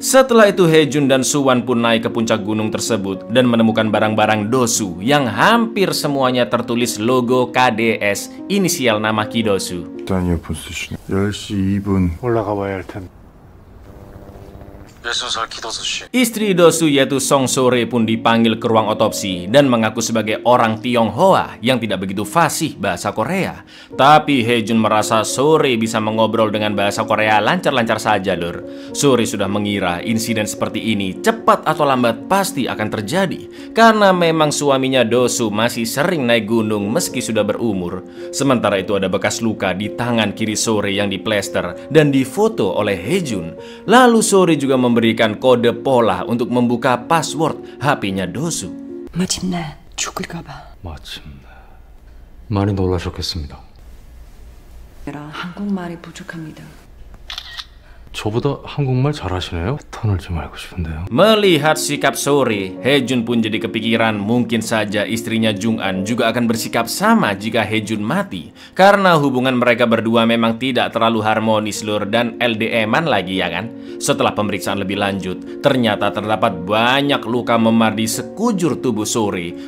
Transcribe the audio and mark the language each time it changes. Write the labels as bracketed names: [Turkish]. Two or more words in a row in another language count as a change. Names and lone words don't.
[Indonesian] Setelah itu Hae-jun dan Suwan pun naik ke puncak gunung tersebut dan menemukan barang-barang Do-soo yang hampir semuanya tertulis logo KDS, inisial nama Ki Do-soo. [Korean] 일단 이어폰 쓰시네. 10시 2분 올라가 봐야 할 텐데. [Indonesian] Istri Do-soo yaitu Song Sore pun dipanggil ke ruang otopsi dan mengaku sebagai orang Tionghoa yang tidak begitu fasih bahasa Korea. Tapi Hae-jun merasa Sore bisa mengobrol dengan bahasa Korea lancar-lancar saja Lur. Sore sudah mengira insiden seperti ini cepat atau lambat pasti akan terjadi karena memang suaminya Do-soo masih sering naik gunung meski sudah berumur. Sementara itu ada bekas luka di tangan kiri Sore yang diplester dan difoto oleh Hae-jun. Lalu Sore juga memberikan kode pola untuk membuka password HP-nya Do-soo. [Korean] 마침내 죽을까봐. 마침내 많이 놀라셨겠습니다. 한국말이 부족합니다. 저보다 한국말 잘하시네요. 턴을 좀 알고 싶은데요. [Indonesian] Melihat sikap Sore, Hae-jun pun jadi kepikiran mungkin saja istrinya Jung-an juga akan bersikap sama jika Hae-jun mati. Karena hubungan mereka berdua memang tidak terlalu harmonis Lur, dan LDM-an lagi ya kan. Setelah pemeriksaan lebih lanjut, ternyata terdapat banyak luka memar di sekujur tubuh Sore.